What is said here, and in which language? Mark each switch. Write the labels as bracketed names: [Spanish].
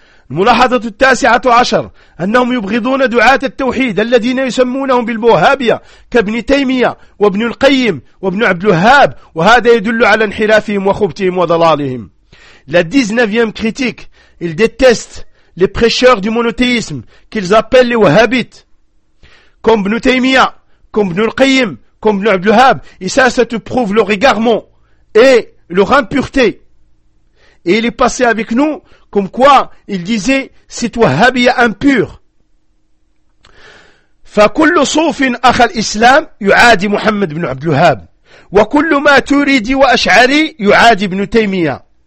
[Arabic] الملاحظة التاسعة عشر أنهم يبغضون دعاة التوحيد الذين يسمونهم بالوهابية كابن تيمية وابن القيم وابن عبد الوهاب وهذا يدل على انحرافهم وخبتهم وضلالهم [French] La 19e critique Ils détestent les prêcheurs du monothéisme qu'ils appellent les wahhabites comme ابن تيمية comme ابن القيم comme ابن عبد الوهاب et ça, ça te prouve leur égarement et leur impureté. Et il est passé avec nous, comme quoi il disait, c'est wahhabiya impur. [Arabic] فكل صوف أخى الإسلام يعادي محمد بن عبد الوهاب. وكل ما تريدي وأشعري يعادي ابن تيمية.